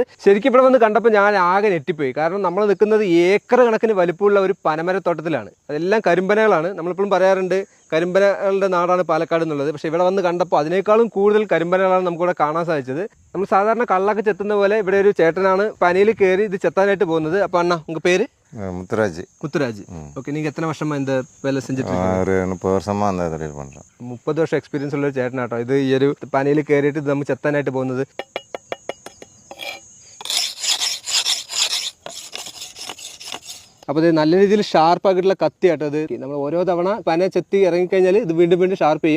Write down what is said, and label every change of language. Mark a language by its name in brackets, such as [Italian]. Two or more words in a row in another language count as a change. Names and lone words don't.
[Malayalam] ശരിക്കും ഇവിടെ വന്ന് കണ്ടപ്പോൾ ഞാൻ ആകെ ഞെട്ടിപ്പോയി. കാരണം നമ്മൾ നിൽക്കുന്നത് ഏക്കർ കണക്കിന് വലിപ്പമുള്ള ഒരു പനമരത്തോട്ടത്തിലാണ്. അതെല്ലാം കരിമ്പനകളാണ്. നമ്മളിപ്പോഴും പറയാറുണ്ട് കരിമ്പനകളുടെ നാടാണ് പാലക്കാട് എന്നുള്ളത്. പക്ഷേ ഇവിടെ വന്ന് കണ്ടപ്പോൾ അതിനേക്കാളും കൂടുതൽ കരിമ്പനകളാണ് നമുക്കിവിടെ കാണാൻ സാധിച്ചത്. നമ്മൾ സാധാരണ കള്ളൊക്കെ ചെത്തുന്ന പോലെ ഇവിടെ ഒരു ചേട്ടനാണ് പനയിൽ കയറി ഇത് ചെത്താനായിട്ട് പോകുന്നത്. അപ്പോൾ അണ്ണാ ഉங்க പേര്? [Tamil] முத்துராஜ். ஓகே, நீங்க எத்தனை வருஷமா இந்த வேலை செஞ்சுட்டு ஒரு 30 வருஷமா அந்த தொழில் பண்றோம். [Malayalam] 30 വർഷം എക്സ്പീരിയൻസ് ഉള്ള ഒരു ചേട്ടനാട്ടോ ഇത്. ഈ ഒരു പനയിൽ കയറിയിട്ട് ഇത് നമ്മൾ ചെത്താനായിട്ട് പോകുന്നത്. അപ്പോൾ ഇത് നല്ല രീതിയിൽ ഷാർപ്പാക്കിയിട്ടുള്ള കത്തിയാട്ടോ ഇത്. നമ്മൾ ഓരോ തവണ പന ചെത്തി ഇറങ്ങിക്കഴിഞ്ഞാൽ ഇത് വീണ്ടും വീണ്ടും ഷാർപ്പ് ചെയ്യും.